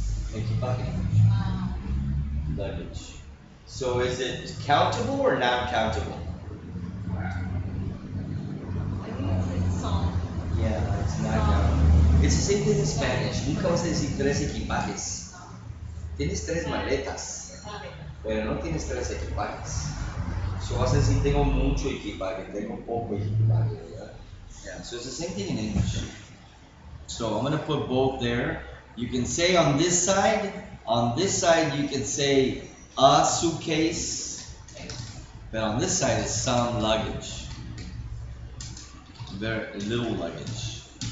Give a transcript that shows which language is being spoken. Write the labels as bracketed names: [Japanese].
[English] Equipaje. Luggage. So is it countable or non-countable? I think it's some. Yeah, it's not countable. It's the same thing in Spanish. [Spanish] Nunca vas a decir tres equipajes. Tienes tres maletas, pero no tienes tres equipajes. So vas a decir tengo mucho equipaje, tengo poco equipaje, ¿verdad? [English] Yeah, so it's the same thing in English. So I'm gonna put both there. You can say on this side you can say a suitcase, but on this side is some luggage. Very little luggage.